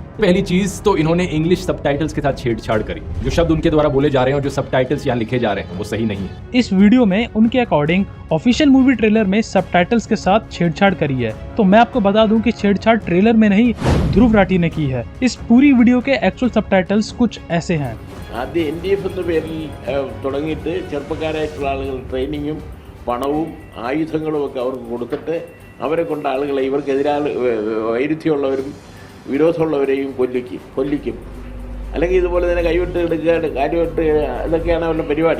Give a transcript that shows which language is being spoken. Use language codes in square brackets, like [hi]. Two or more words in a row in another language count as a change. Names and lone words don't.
[hi] पहली चीज तो इन्होंने [en] English subtitles [hi] के साथ छेड़छाड़ करी। जो शब्द उनके द्वारा बोले जा रहे हैं और जो सबटाइटल्स यहाँ लिखे जा रहे हैं वो सही नहीं है। इस वीडियो में उनके अकॉर्डिंग [en] official movie trailer [hi] में सबटाइटल्स के साथ छेड़छाड़ करी है। तो मैं आपको बता दूं कि छेड़छाड़ ट्रेलर में नहीं, ध्रुव राठी ने की है। इस पूरी वीडियो के [en] actual subtitles [hi] कुछ ऐसे हैं। [ml] ആദ്യം NDF എന്ന പേരിൽ തുടങ്ങിയിട്ട് ചെറുപ്പക്കാരായിട്ടുള്ള ആളുകൾ ട്രെയിനിങ്ങും പണവും ആയുധങ്ങളും ഒക്കെ അവർക്ക് കൊടുത്തിട്ട് അവരെ കൊണ്ട് ആളുകളെ ഇവർക്കെതിരാളി വൈരുദ്ധ്യമുള്ളവരും വിരോധമുള്ളവരെയും കൊല്ലിക്കും അല്ലെങ്കിൽ ഇതുപോലെ തന്നെ കൈവിട്ട് എടുക്കുക, കാര്യമായിട്ട് ഇതൊക്കെയാണ് അവരുടെ പരിപാടി.